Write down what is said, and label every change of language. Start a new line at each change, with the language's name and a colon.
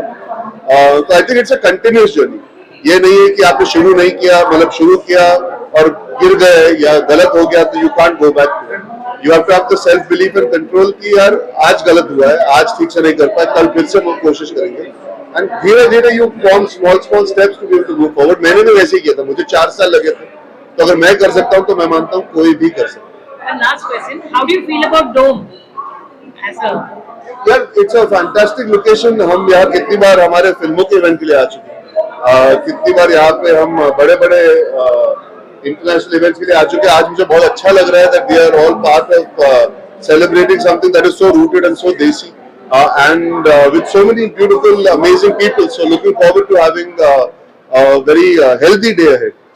Hindi: तो
English: I think it's a continuous journey.
Hindi: ये नहीं है कि आपने शुरू नहीं किया, मतलब शुरू किया और गिर गए या गलत हो गया तो
English: You can't go back. You have to have the self belief and control
Hindi: कि यार आज गलत हुआ है, आज ठीक से नहीं कर पाए, कल फिर से वो कोशिश करेंगे,
English: and
Hindi: धीरे धीरे
English: You form small steps to be able to move forward.
Hindi: मैंने भी वैसे ही किया था, मुझे 4 साल लगे थे, तो अगर मैं कर सकता हूँ तो मैं मानता हूँ कोई भी कर सकता है।
English: And last question, how do you feel about Dome as a? यार it's a fantastic location.
Hindi: हम यहाँ कितनी बार हमारे फिल्मों के इवेंट के लिए आ चुके हैं, कितनी बार यहाँ पे हम बड़े बड़े इंटरनेशनल इवेंट्स के लिए आ चुके हैं। आज मुझे बहुत अच्छा लग रहा है
English: That we are all part of celebrating something that is so rooted and so desi and with so many beautiful amazing people, so looking forward to having a very healthy day ahead.